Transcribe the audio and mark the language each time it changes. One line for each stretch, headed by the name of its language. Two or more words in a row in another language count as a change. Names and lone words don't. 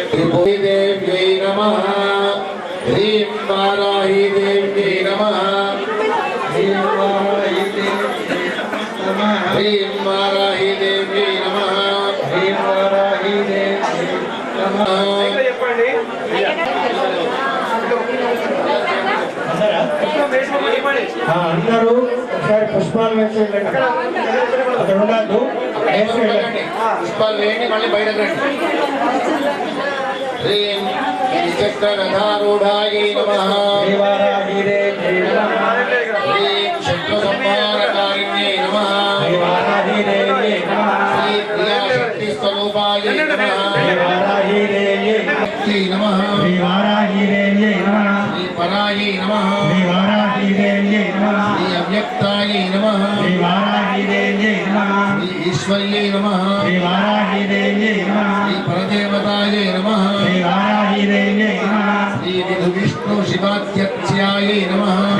Sanskrit: देव्यै नमः ह्रीं वाराही देव्यै नमः ह्रीं वाराही देव्यै नमः ह्रीं वाराही देव्यै नमः
Telugu: అందరూ ఒకసారి పుష్పాలు వేసేయండి. అక్కడ ఉండద్దు, వేసేయండి. పుష్పాలు వేయండి, మళ్ళీ బయటకు రండి.
Sanskrit: ह्रीं चक्ररथारूढायै नमः ह्रीं शत्रुसंहारकारिण्यै नमः श्री प्रियाशक्तिस्वरूपायै नमः शक्त्यै नमः श्री परायै नमः श्री अव्यक्तायै नमः श्री ईश्वर्यै नमः श्री परदेवतायै नमः श्री विष्णु शिवाध्यक्षायै नमः